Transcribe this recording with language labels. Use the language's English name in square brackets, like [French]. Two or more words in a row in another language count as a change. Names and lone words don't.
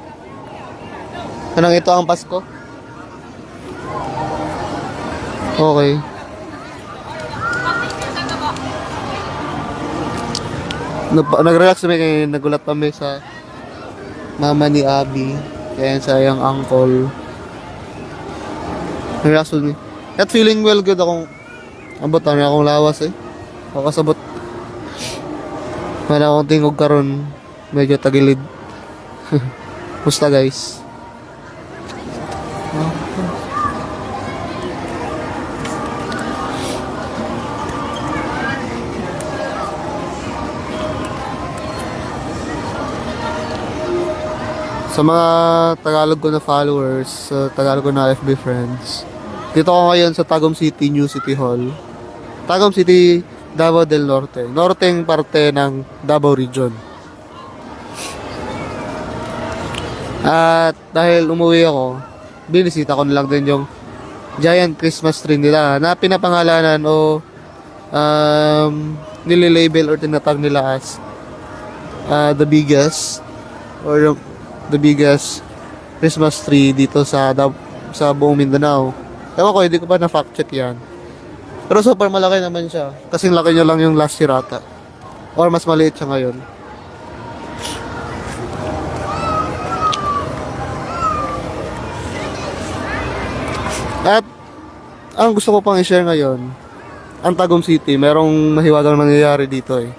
[Filipino] Anong ito ang Pasko? Okay. Nag-relax kami kaya nagulat kami sa mama ni Abby. [Cebuano] Kaya sa iyang uncle. Nag-relax kami. At [English] feeling well [Cebuano] good akong abot na akong lawas eh. O kasabot. Wala akong tingog karon. [Filipino] Medyo tagilid. Musta guys? Sa mga Tagalog ko na followers, sa Tagalog ko na FB friends, dito ako ngayon sa Tagum City, New City Hall. Tagum City, Davao del Norte. Norteng parte ng Davao Region. At dahil umuwi ako, binisita ko na lang din yung giant Christmas tree nila na pinapangalanan o nililabel or tinatag nila [English] as the biggest or the biggest Christmas tree [Filipino] dito sa buong Mindanao. Ewan ko, hindi ko pa na-fact check yan. Pero super malaki naman siya. Kasing laki niya lang yung [English] last year [Filipino] ata. Or mas maliit siya ngayon. At ang gusto ko pang i-share ngayon, ang Tagum City, merong mahiwagang nangyayari dito eh.